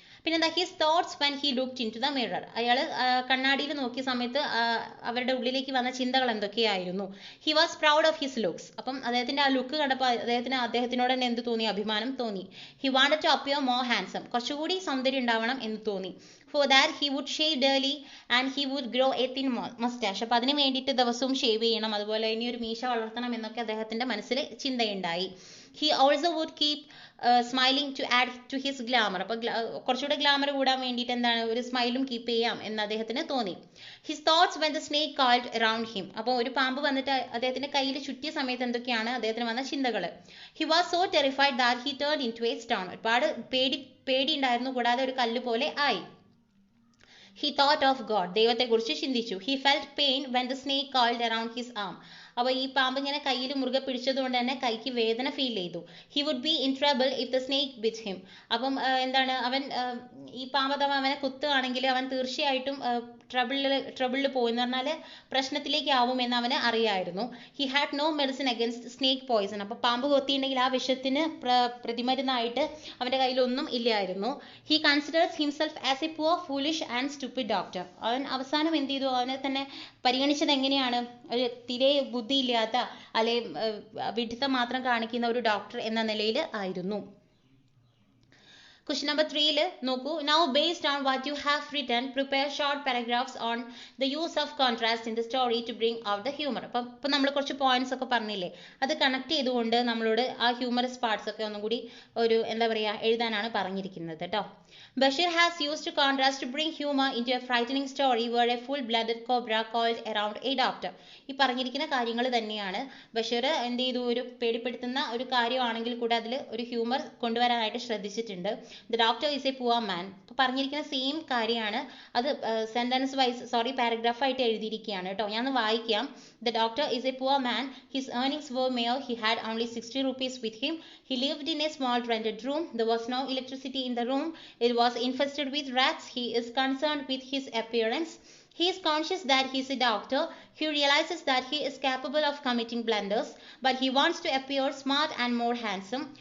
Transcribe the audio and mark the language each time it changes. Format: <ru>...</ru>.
<ml>പിന്നെന്താ,</ml> <en>his thoughts when he looked into the mirror,</en> <ml>അയാൾ കണ്ണാടിയിൽ നോക്കിയ സമയത്ത് അവരുടെ ഉള്ളിലേക്ക് വന്ന ചിന്തകൾ എന്തൊക്കെയായിരുന്നു?</ml> <en>he was proud of his looks,</en> <ml>അപ്പം അദ്ദേഹത്തിന്റെ ആ ലുക്ക് കണ്ടപ്പോൾ അദ്ദേഹത്തിനോട് തന്നെ എന്ത് തോന്നി? അഭിമാനം തോന്നി.</ml> <en>he wanted to appear more handsome,</en> <ml>കുറച്ചുകൂടി സൗന്ദര്യം ഉണ്ടാവണം എന്ന് തോന്നി.</ml> <en>For that he would shave daily and he would grow a thin mustache.</en> <ml>അപ്പോൾ അതിന് വേണ്ടിയിട്ട് ദിവസവും ഷേവ് ചെയ്യണം, അതുപോലെ ഇനി ഒരു മീശ വളർത്തണം എന്നൊക്കെ അദ്ദേഹത്തിന്റെ മനസ്സിൽ ചിന്തയുണ്ടായി.</ml> <en>He also would keep smiling to add to his glamour.</en> <ml>അപ്പോൾ കുറച്ചുകൂടെ ഗ്ലാമർ കൂടാൻ വേണ്ടിയിട്ട് എന്താണ്, ഒരു സ്മൈലും കീപ്പ് ചെയ്യാം എന്ന് അദ്ദേഹത്തിന് തോന്നി.</ml> <en>His thoughts when the snake coiled around him.</en> <ml>അപ്പോൾ ഒരു പാമ്പ് വന്നിട്ട് അദ്ദേഹത്തിന്റെ കയ്യിൽ ചുറ്റിയ സമയത്ത് എന്തൊക്കെയാണ് അദ്ദേഹത്തിന് വന്ന ചിന്തകൾ?</ml> <en>He was so terrified that he turned into a stone.</en> <ml>ഒരുപാട് പേടി ഉണ്ടായിരുന്നു, കൂടാതെ ഒരു കല്ല് പോലെ ആയി.</ml> <en>He thought of God.</en> <ml>ദൈവത്തെക്കുറിച്ച് ചിന്തിച്ചു.</ml> <en>He felt pain when the snake coiled around his arm.</en> <ml>അപ്പോൾ ഈ പാമ്പ് ഇങ്ങനെ കയ്യിൽ മുറുകെ പിടിച്ചതുകൊണ്ട് തന്നെ കൈക്ക് വേദന ഫീൽ ചെയ്തു.</ml> <en>He would be in trouble if the snake bit him.</en> <ml>അപ്പം എന്താണ്, അവൻ ഈ പാമ്പ് അഥവാ അവനെ കുത്തുകയാണെങ്കിൽ അവൻ തീർച്ചയായിട്ടും ട്രബിളിൽ പോകുമെന്ന് പറഞ്ഞാൽ പ്രശ്നത്തിലേക്ക് ആവുമെന്ന് അവന് അറിയായിരുന്നു.</ml> <en>He had no medicine against snake poison.</en> <ml>അപ്പോൾ പാമ്പ് കൊത്തിയിട്ടുണ്ടെങ്കിൽ ആ വിഷത്തിന് പ്രതിമരുന്നായിട്ട് അവൻ്റെ കയ്യിലൊന്നും ഇല്ലായിരുന്നു.</ml> <en>He considers himself as a poor foolish and stupid doctor.</en> <ml>അവൻ അവസാനം എന്ത് ചെയ്തു, അവനെ തന്നെ പരിഗണിച്ചത് എങ്ങനെയാണ്? ഒരു തീരെ ബുദ്ധിയില്ലാത്ത അല്ലെ വിഡ്ഢിത്തം മാത്രം കാണിക്കുന്ന ഒരു ഡോക്ടർ എന്ന നിലയിൽ ആയിരുന്നു.</ml> <en>Question number 3 നോക്കൂ. Now based on what you have written, prepare short paragraphs on the use of contrast in the story to bring out the humor.</en> <ml>അപ്പം ഇപ്പം നമ്മൾ കുറച്ച് പോയിന്റ്സ് ഒക്കെ പറഞ്ഞില്ലേ, അത് കണക്ട് ചെയ്തുകൊണ്ട് നമ്മളോട് ആ ഹ്യൂമറസ് പാർട്സ് ഒക്കെ ഒന്നും കൂടി ഒരു എന്താ പറയുക എഴുതാനാണ് പറഞ്ഞിരിക്കുന്നത് കേട്ടോ.</ml> <en>Bashir has used contrast to bring humor into a frightening story where a full-blooded cobra coiled around a doctor.</en> <ml>ഈ പറഞ്ഞിരിക്കുന്ന കാര്യങ്ങൾ തന്നെയാണ് ബഷീർ എന്ത് ചെയ്തു, ഒരു പേടിപ്പെടുത്തുന്ന ഒരു കാര്യമാണെങ്കിൽ കൂടെ അതിൽ ഒരു ഹ്യൂമർ കൊണ്ടുവരാനായിട്ട് ശ്രദ്ധിച്ചിട്ടുണ്ട്.</ml> <en>The doctor is a poor man.</en> <ml>ഇപ്പോൾ പറഞ്ഞിരിക്കുന്ന സെയിം കാര്യമാണ്, അത് സെന്റൻസ് വൈസ് പാരഗ്രാഫ് ആയിട്ട് എഴുതിയിരിക്കുകയാണ് കേട്ടോ. ഞാൻ വായിക്കാം.</ml> <en>The doctor is a poor man. His earnings were mere. He had only 60 rupees with him. He lived in a small rented room. There was no electricity in the room. It was infested with rats. He is concerned with his appearance. He is conscious that he is a doctor. He realizes that he is capable of committing blunders, but he wants to appear smart and more handsome.</en>